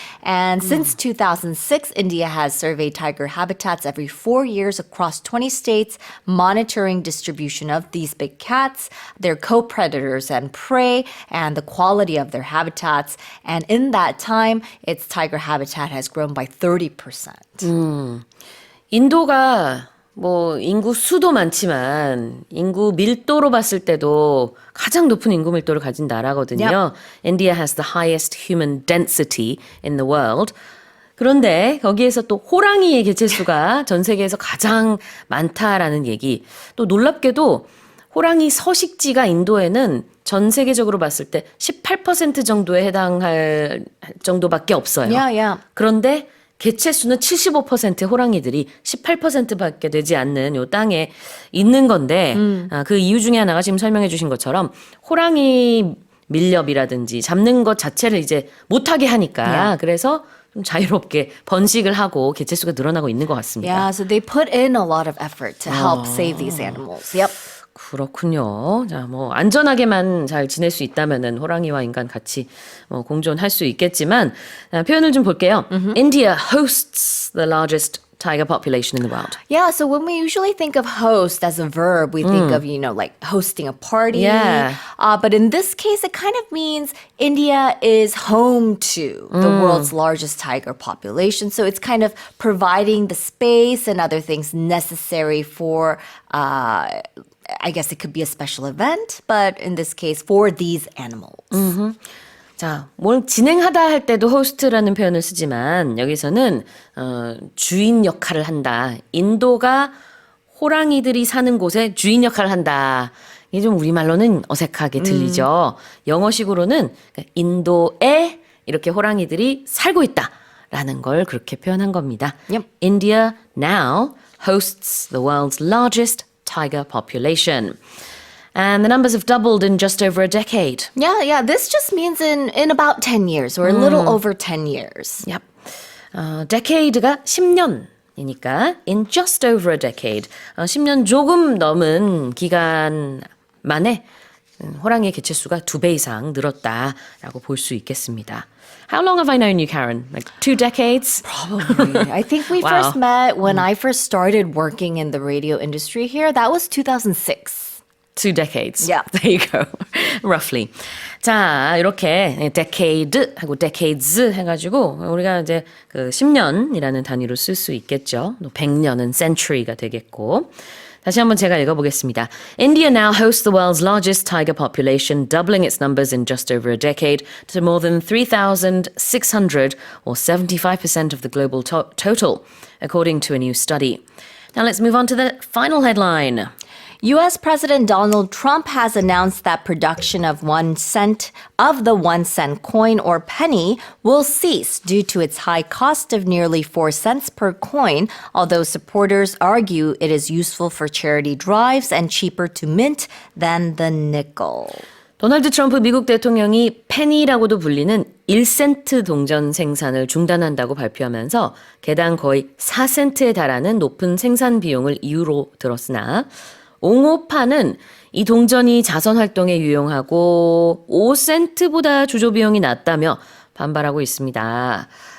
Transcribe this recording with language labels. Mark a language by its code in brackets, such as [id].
[en] And since 2006, India has surveyed tiger habitats every 4 years across 20 states, monitoring distribution of these big cats, their co-predators and prey, and the quality of their habitats. And in that time, its tiger habitat has grown by 30%. [ko] 인도가 뭐 인구 수도 많지만 인구 밀도로 봤을 때도 가장 높은 인구 밀도를 가진 나라거든요. [en] India has the highest human density in the world. [ko] 그런데 거기에서 또 호랑이의 개체수가 전 세계에서 가장 많다라는 얘기. 또 놀랍게도 호랑이 서식지가 인도에는 전 세계적으로 봤을 때 18% 정도에 해당할 정도밖에 없어요. [en] Yeah. [ko] 그런데 개체수는 75%의 호랑이들이 18%밖에 되지 않는 요 땅에 있는 건데 그 이유 중에 하나가 지금 설명해 주신 것처럼 호랑이 밀렵이라든지 잡는 것 자체를 이제 못하게 하니까 그래서 좀 자유롭게 번식을 하고 개체수가 늘어나고 있는 것 같습니다. [en] Yeah, so they put in a lot of effort to help save these animals. Yep. [ko] 그렇군요. 자, 뭐 안전하게만 잘 지낼 수 있다면은 호랑이와 인간 같이 공존할 수 있겠지만 표현을 좀 볼게요. [en] India hosts the largest tiger population in the world. Yeah, so when we usually think of host as a verb, we think of, like hosting a party. Yeah. But in this case, it kind of means India is home to the world's largest tiger population. So it's kind of providing the space and other things necessary for, I guess it could be a special event, but in this case, for these animals. [ko] 자, 뭘 진행하다 할 때도 host라는 표현을 쓰지만 여기서는 주인 역할을 한다. 인도가 호랑이들이 사는 곳에 주인 역할을 한다. 이게 좀 우리말로는 어색하게 들리죠. 영어식으로는 인도에 이렇게 호랑이들이 살고 있다라는 걸 그렇게 표현한 겁니다. [en] Yep. India now hosts the world's largest tiger population. And the numbers have doubled in just over a decade. Yeah. This just means in about 10 years or a little over 10 years. Yep. [ko] decade가 10년이니까 [en] in just over a decade, [ko] 10년 조금 넘은 기간 만에 호랑이의 개체수가 2배 이상 늘었다라고 볼 수 있겠습니다. [en] How long have I known you, Karen? Like 2 decades? Probably. I think we Wow. first met when I first started working in the radio industry here. That was 2006. 2 decades. Yeah. There you go. Roughly. [ko] 자, 이렇게 decade 하고 decades 해가지고 우리가 이제 그 10년이라는 단위로 쓸 수 있겠죠. 또 100년은 century가 되겠고. 다시 한번 제가 읽어보겠습니다. [en] India now hosts the world's largest tiger population, doubling its numbers in just over a decade to more than 3,600 or 75% of the global total, according to a new study. Now let's move on to the final headline. U.S. President Donald Trump has announced that production of the 1 cent coin or penny will cease due to its high cost of nearly 4 cents per coin, although supporters argue it is useful for charity drives and cheaper to mint than the nickel. [ko] 도널드 트럼프 미국 대통령이 페니라고도 불리는 1센트 동전 생산을 중단한다고 발표하면서 개당 거의 4센트에 달하는 높은 생산 비용을 이유로 들었으나 옹호파는 이 동전이 자선 활동에 유용하고 5센트보다 주조 비용이 낮다며 반발하고 있습니다.